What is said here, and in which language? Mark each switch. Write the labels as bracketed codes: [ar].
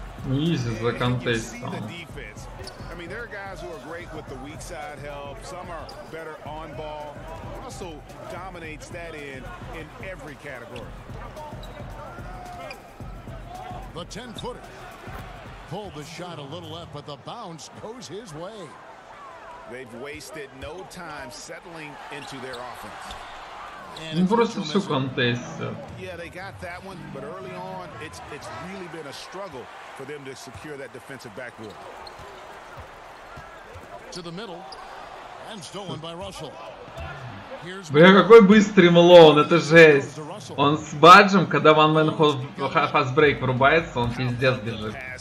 [en] Easy [ru] за контестом. [en] I mean, there are guys who are great with the weak side help. Some are better on ball. Russell dominates that in every category. The 10-footer. Pulled the shot a little left, but the bounce goes his way. They've wasted no time settling into their offense. [ru] Ну просто все контестят. [en] Yeah, they got that one, but early on, it's really been a struggle for them to secure that defensive backboard. To the middle, and stolen by Russell. [ru] Бля, какой быстрый Мэлоун, это жесть. Он с баджем, когда [en] One Man Fast Break [ru] врубается, он пиздец бежит.